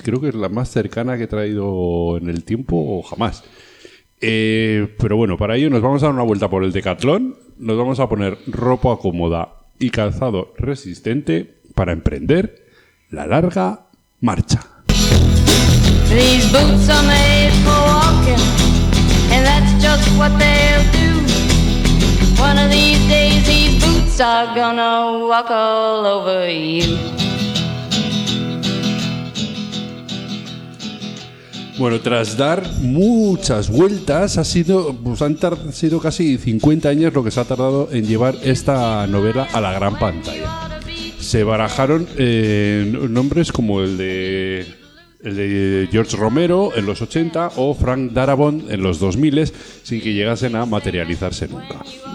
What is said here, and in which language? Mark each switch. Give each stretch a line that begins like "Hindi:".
Spanish: Creo que es la más cercana que he traído en el tiempo jamás. Pero bueno, para ello nos vamos a dar una vuelta por el Decathlon. Nos vamos a poner ropa cómoda y calzado resistente para emprender la larga marcha.
English: These boots are made for walking, and that's just what they'll do. One of these days these boots are gonna walk all over you.
Spanish: Bueno, tras dar muchas vueltas, han sido casi 50 años lo que se ha tardado en llevar esta novela a la gran pantalla. Se barajaron nombres como el de George Romero en los 80 o Frank Darabont en los 2000, sin que llegasen a materializarse nunca.